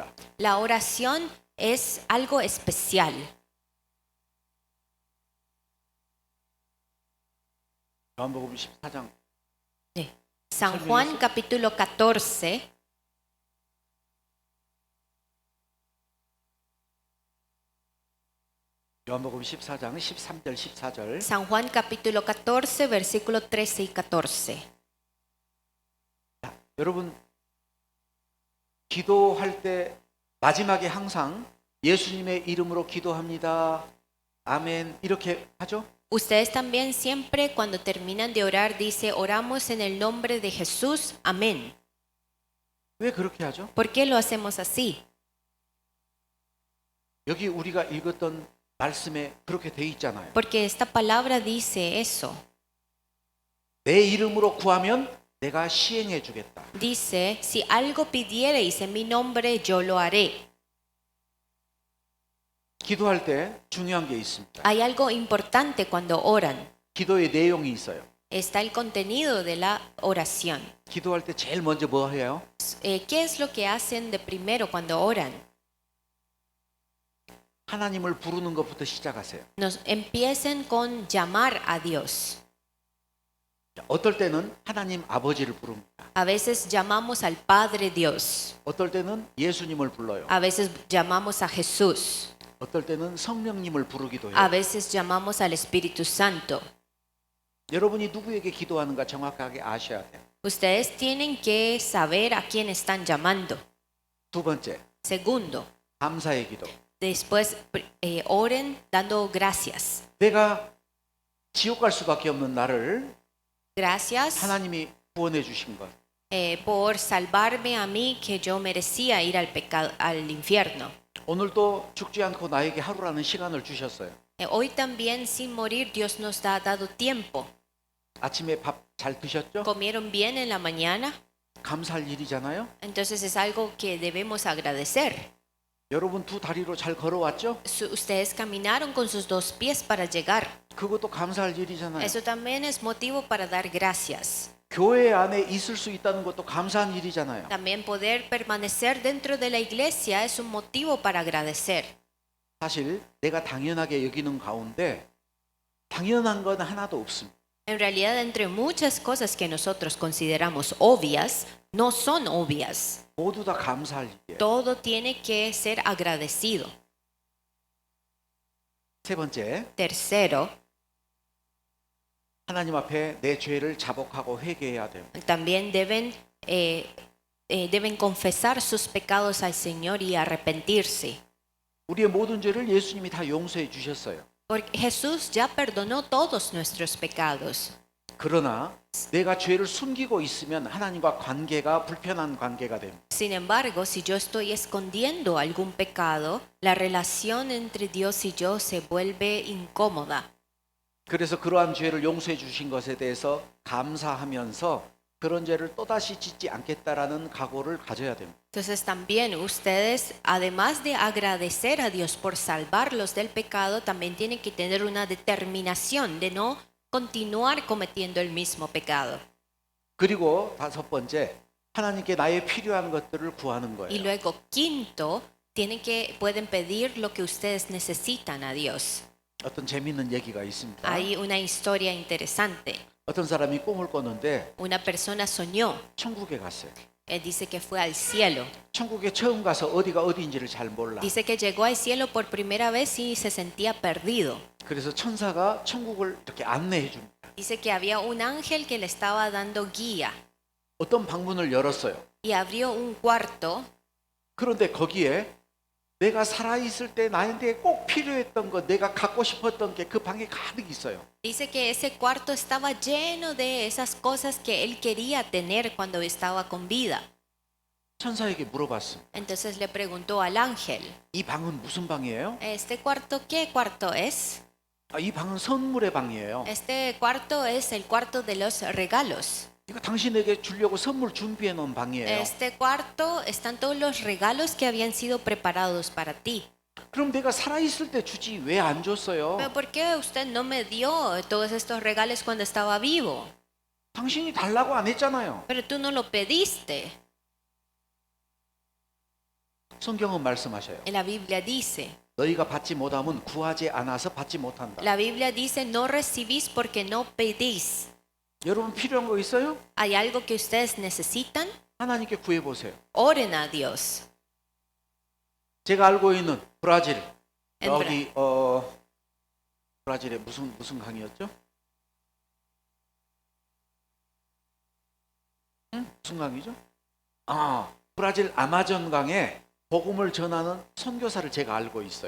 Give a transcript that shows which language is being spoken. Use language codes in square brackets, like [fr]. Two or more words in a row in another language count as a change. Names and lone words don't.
[es] La oración es algo especial. [ko] 요한복음 14장 [es] San Juan capítulo 14, [ko] 요한복음 14장 13절 14절. [es] San Juan capítulo 14, versículo 13 y 14. [ko] 자, 여러분 기도할 때 마지막에 항상 예수님의 이름으로 기도합니다. 아멘 이렇게 하죠? [es] Ustedes también siempre cuando terminan de orar dice oramos en el nombre de Jesús, amén. [ko] 왜 그렇게 하죠? [es] ¿Por qué lo hacemos así? [ko] 여기 우리가 읽었던 말씀에 그렇게 돼 있잖아요. [es] Porque esta palabra dice eso. [ko] 내 이름으로 구하면 내가 시행해 주겠다. [es] Dice, si algo pidiereis en mi nombre, yo lo haré. [ko] 기도할 때 중요한 게 있습니다. [es] Hay algo importante cuando oran. [ko] 기도의 내용이 있어요. [es] Está el contenido de la oración. [ko] 기도할 때 제일 먼저 뭐 해요? [es] ¿Qué es lo que hacen de primero cuando oran? [ko] 하나님을 부르는 것부터 시작하세요. [es] Nos empiecen con llamar a Dios. [ko] 어떨 때는 하나님 아버지를 부릅니다. [es] A veces llamamos al Padre Dios. [ko] 어떨 때는 예수님을 불러요. [es] A veces llamamos a Jesús. [ko] 어떨 때는 성령님을 부르기도 [es] A [ko] 해요. [es] veces llamamos al Espíritu Santo. [ko] 여러분이 누구에게 기도하는가 정확하게 아셔야 돼요. [es] Ustedes tienen que saber a quién están llamando. [ko] 두 번째, [es] Segundo, [ko] 감사의 기도. [es] después oren dando gracias. [ko] 내가 지옥 갈 수밖에 없는 나를 [es] Gracias [ko] 하나님이 구원해 주신 것. [es] por salvarme a mí que yo merecía ir al pecado, al infierno. [ko] 오늘도 죽지 않고 나에게 하루라는 시간을 주셨어요. [es] Hoy también sin morir Dios nos ha dado tiempo. [ko] 아침에 밥 잘 드셨죠? [es] ¿Comieron bien en la mañana? [ko] 감사할 일이잖아요. [es] Entonces es algo que debemos agradecer. [ko] 여러분 두 다리로 잘 걸어왔죠? [es] Ustedes caminaron con sus dos pies para llegar. [ko] 그것도 감사할 일이잖아요. [es] Eso también es motivo para dar gracias. [ko] 교회 안에 있을 수 있다는 것도 감사한 일이잖아요. [es] También poder permanecer dentro de la iglesia es un motivo para agradecer. [ko] 사실 내가 당연하게 여기는 가운데 당연한 건 하나도 없습니다. [es] En realidad, entre muchas cosas que nosotros consideramos obvias, no son obvias. [ko] 모두 다 감사할 일이에요. [es] Todo tiene que ser agradecido. [ko] 세 번째, [es] Tercero, [ko] 하나님 앞에 내 죄를 자복하고 회개해야 돼요. [es] también deben confesar sus pecados al Señor y arrepentirse. [ko] 우리의 모든 죄를 예수님이 다 용서해 주셨어요. [es] Porque Jesús ya perdonó todos nuestros pecados. [ko] 그러나 내가 죄를 숨기고 있으면 하나님과 관계가 불편한 관계가 됩니다. [es] Sin embargo, si yo estoy escondiendo algún pecado, la relación entre Dios y yo se vuelve incómoda. [ko] 그래서 그러한 죄를 용서해 주신 것에 대해서 감사하면서 그런 죄를 또다시 짓지 않겠다라는 각오를 가져야 됩니다. [es] Entonces también ustedes, además de agradecer a Dios por salvarlos del pecado, también tienen que tener una determinación de no continuar cometiendo el mismo pecado. [ko] 그리고 다섯 번째, 하나님께 나의 필요한 것들을 구하는 [es] Y [ko] 거예요. [es] luego, quinto, pueden pedir lo que ustedes necesitan a Dios. [ko] 어떤 재미있는 얘기가 있습니다. [es] Hay una historia interesante. [ko] 어떤 사람이 꿈을 꿨는데 [es] Una persona soñó, [ko] 천국에 갔어요. [es] dice que fue al cielo. [ko] 천국에 처음 가서 어디가 어디인지를 잘 몰라. [es] Dice que llegó al cielo por primera vez y se sentía perdido. [ko] 그래서 천사가 천국을 이렇게 안내해 줍니다. [es] Dice que había un ángel que le estaba dando guía [ko] 어떤 방문을 열었어요. [es] y abrió un cuarto. [ko] 그런데 거기에 내가 살아있을 때 나한테 꼭 필요했던 거, 내가 갖고 싶었던 게 그 방에 가득 있어요. [es] Dice que ese cuarto estaba lleno de esas cosas que él quería tener cuando estaba con vida. [ko] 천사에게 물어봤습니다. [es] Entonces le preguntó al ángel, [ko] 이 방은 무슨 방이에요? [es] ¿este cuarto qué cuarto es? [ko] 이 방은 선물의 방이에요. [es] Este cuarto es el cuarto de los regalos. [ko] 이거 당신에게 주려고 선물 준비해 놓은 방이에요. [es] Este cuarto están todos los regalos que habían sido preparados para ti. [ko] 그럼 내가 살아있을 때 주지 왜 안 줬어요? [es] ¿Pero por qué usted no me dio todos estos regalos cuando estaba vivo? [ko] 당신이 달라고 안 했잖아요. [es] Pero tú no lo pediste. [ko] 성경은 말씀하셔요. [es] La Biblia dice, [ko] 너희가 받지 못하면 구하지 않아서 받지 못한다. [es] la Biblia dice, no recibís porque no pedís. [ko] 여러분 필요한 거 있어요? [es] ¿Hay algo que ustedes necesitan? [ko] 하나님께 구해 보세요. [es] Oren a Dios. [ko] 제가 알고 있는 브라질 [es] En [ko] 여기 브라질의 무슨 강이었죠? 무슨 강이죠? 브라질 아마존 강에 복음을 전하는 선교사를 제가 알고 있어요.